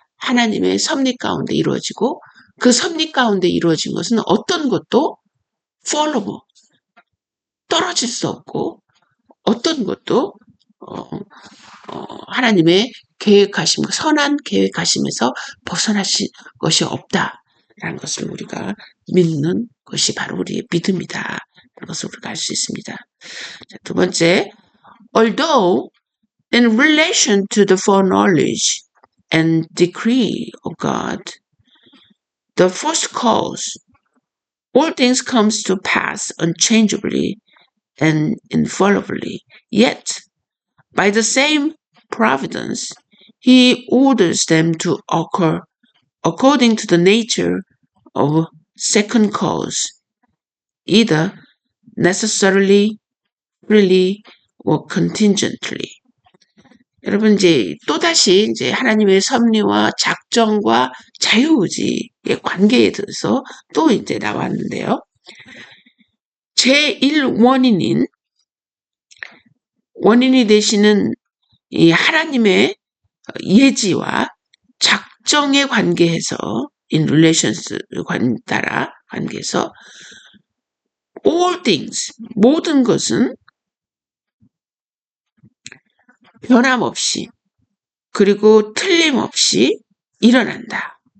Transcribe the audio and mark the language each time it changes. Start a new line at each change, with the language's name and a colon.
Korean: 하나님의 섭리 가운데 이루어지고 그 섭리 가운데 이루어진 것은 어떤 것도 fall 떨어질 수 없고 어떤 것도 하나님의 계획하심, 선한 계획하심에서 벗어나신 것이 없다라는 것을 우리가 믿는 것이 바로 우리의 믿음이다. 라는 것을 우리가 알 수 있습니다. 자, 두 번째,
English: although in relation to the foreknowledge and decree of God, the first cause, all things comes to pass unchangeably and infallibly, yet by the same providence, he orders them to occur according to the nature of second cause, either necessarily, freely, or contingently.
Korean: 여러분 이제 또다시 이제 하나님의 섭리와 작정과 자유의지의 관계에 대해서 또 이제 나왔는데요. 제1원인이 되시는 이 하나님의 예지와 작정의 관계에서
English: in relations
Korean: 따라 관계에서
English: all things
Korean: 모든 것은 변함없이 그리고 틀림없이 일어난다.